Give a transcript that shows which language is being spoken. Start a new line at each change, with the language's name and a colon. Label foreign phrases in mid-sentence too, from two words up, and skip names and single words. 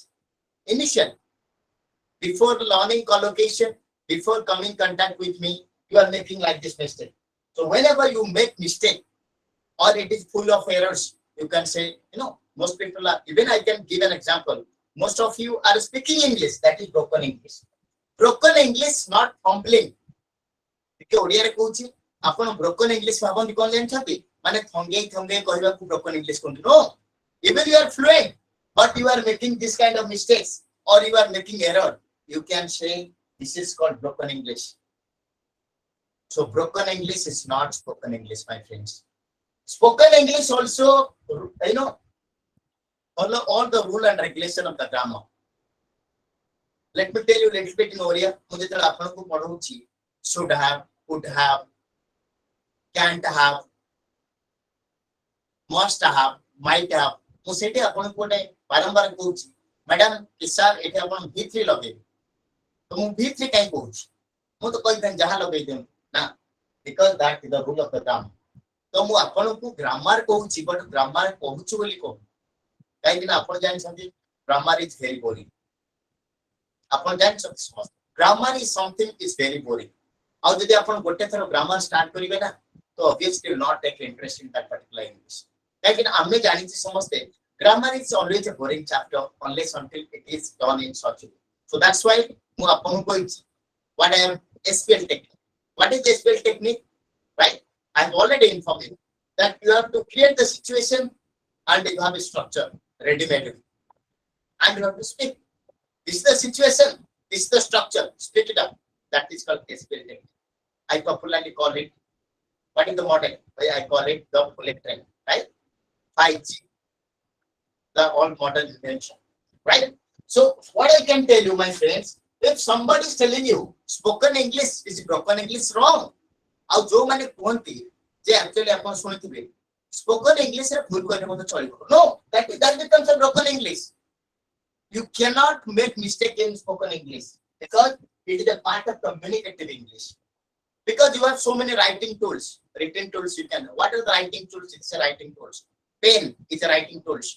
English: Initial, before learning collocation, before coming contact with me, you are making like this mistake. So whenever you make mistake or it is full of errors, you can say, most people are, even I can give an example. Most of you are speaking English, that is broken English. Broken English, not fumbling.
Odia: ଓଡ଼ିଆରେ କହୁଛି ଆପଣ
English: broken English
Odia: ଭାବନ୍ତି କଣ ଜାଣିଛନ୍ତି ମାନେ ଥଙ୍ଗେଇ ଥଙ୍ଗେଇ କହିବାକୁ
English: broken English କୁହନ୍ତି no even you are fluent but you are making this kind of mistakes or you are making error you can say this is called broken English. So broken English is not spoken English, my friends. Spoken English also, follow all the rule and regulation of the grammar. Let me tell you a little bit in Oriya.
Hindi: मुझे तो आपको पढ़ाऊँगी
English: should have, could have, can't have, must have, might have.
Odia: ମୁଁ ସେଠି ଆପଣଙ୍କୁ ଗୋଟେ ବାରମ୍ବାର କହୁଛି ମ୍ୟାଡାମ ସାର୍ ଏଠି ଆପଣ V3 ଲଗେଇବେ ତ ମୁଁ V3 କାଇଁ କହୁଛି ମୁଁ ତ କହିଥାନ୍ତି ଯାହା ଲଗେଇ ଦିଅନ୍ତୁ ନା
English: because that is the rule of the grammar.
Odia: ତ ମୁଁ ଆପଣଙ୍କୁ ଗ୍ରାମାର କହୁଛି
English: but grammar
Odia: କହୁଛୁ ବୋଲି କହୁଛି କାହିଁକି ନା ଆପଣ ଜାଣିଛନ୍ତି
English: grammar is very boring
Odia: ଆପଣ ଜାଣିଛନ୍ତି ସମସ୍ତେ
English: grammar is something is very boring
Odia: ଆଉ ଯଦି ଆପଣ ଗୋଟେ ଥର
English: grammar start
Odia: କରିବେ ନା ତ
English: obviously will not take interest in that particular English.
Odia: କାହିଁକି ନା ଆମେ ଜାଣିଛୁ ସମସ୍ତେ
English: grammar is always a boring chapter unless until it is done in such a way. So that's why
Odia: ମୁଁ ଆପଣଙ୍କୁ କହିଛି
English: what I am SPL technique. What is SPL technique? Right? I have already informed you that you have to create the situation and you have a structure ready-made and you have to speak. This is the situation, this is the structure, split it up. That is called SPL technique. I popularly call it, what is the model? I call it the bullet train, right? 5G, the all modern invention, right? So what I can tell you, my friends, if somebody is telling you spoken English is broken English, wrong.
Odia: ଆଉ ଯୋଉମାନେ କୁହନ୍ତି ଯେ actually ଆପଣ ଶୁଣିଥିବେ
English: spoken English
Odia: ରେ ଭୁଲ କହିଲେ ମଧ୍ୟ ଚଳିବ
English: no that becomes a broken English. You cannot make mistake in spoken English because it is a part of communicative English. Because you have so many writing tools, written tools you can. What are the writing tools? It's a writing tools. Pen is a writing tools.